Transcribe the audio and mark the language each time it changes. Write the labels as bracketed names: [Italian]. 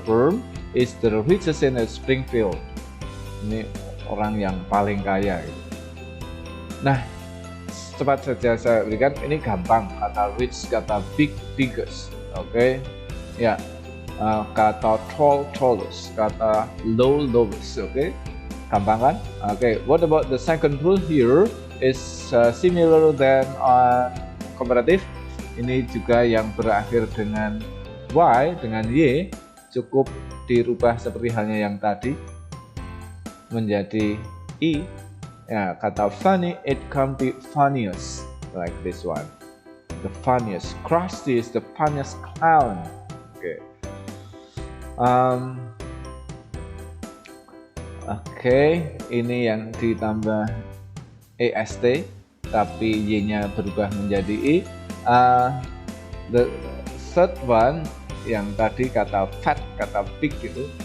[English] Burn is the richest in Springfield. [Indonesian] Ini orang yang paling kaya. Nah, cepat saja saya berikan, ini gampang. Kata rich, kata big, biggest. Oke, ya. Kata tall, tallest. Kata low, lowest. Oke, gampang kan? [English] Oke, what about the second rule here is similar than comparative. [Indonesian] Ini juga yang berakhir dengan Y, dengan Y, cukup dirubah seperti halnya yang tadi menjadi I. [English] Ya, kata funny, it can be funniest, like this one. The funniest. Krusty is the funniest clown. Oke. [Indonesian] Oke, ini yang ditambah EST, tapi Y-nya berubah menjadi I. [English] The third one, [Indonesian] yang tadi kata fat, kata big gitu.